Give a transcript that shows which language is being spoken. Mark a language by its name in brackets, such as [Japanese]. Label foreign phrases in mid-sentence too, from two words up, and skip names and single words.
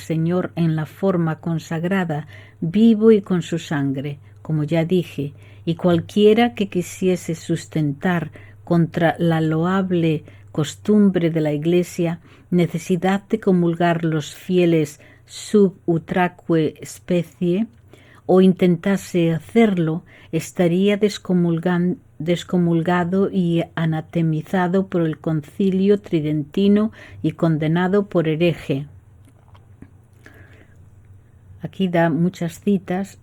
[Spanish] Señor en la forma consagrada, vivo y con su sangre, como ya dije, y cualquiera que quisiese sustentar contra la loable costumbre de la Iglesia necesidad de comulgar los fieles [Latin] sub utraque specie, [Spanish] o intentase hacerlo, estaría descomulgado y anatemizado por el Concilio Tridentino y condenado por hereje. Aquí da muchas citas.